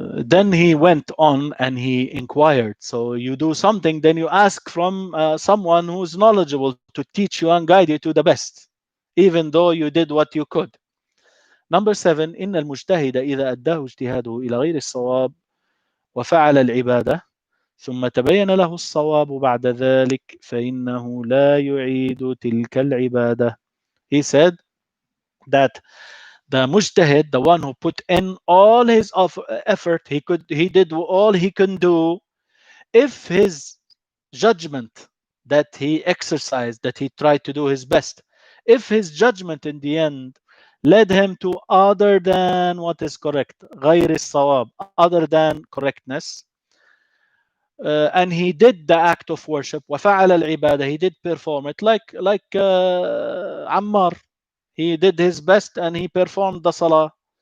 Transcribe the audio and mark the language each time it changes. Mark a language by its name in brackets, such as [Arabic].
[English] Then he went on and he inquired. So you do something, then you ask from someone who's knowledgeable to teach you and guide you to the best, even though you did what you could. [Arabic] Number 7, إن المجتهد إذا أداه اجتهاده إلى غير الصواب وفعل العبادة ثم تبين له الصواب بعد ذلك فإنه لا يعيد تلك العبادة. [English] He said that the mujtahid, the one who put in all his effort, he did all he can do. If his judgment that he exercised, that he tried to do his best, if his judgment in the end led him to other than what is correct, [Arabic] غير الصواب, [English] other than correctness, and he did the act of worship, [Arabic] وفعل العبادة, [English] he did perform it, like Ammar, he did his best and he performed the salah.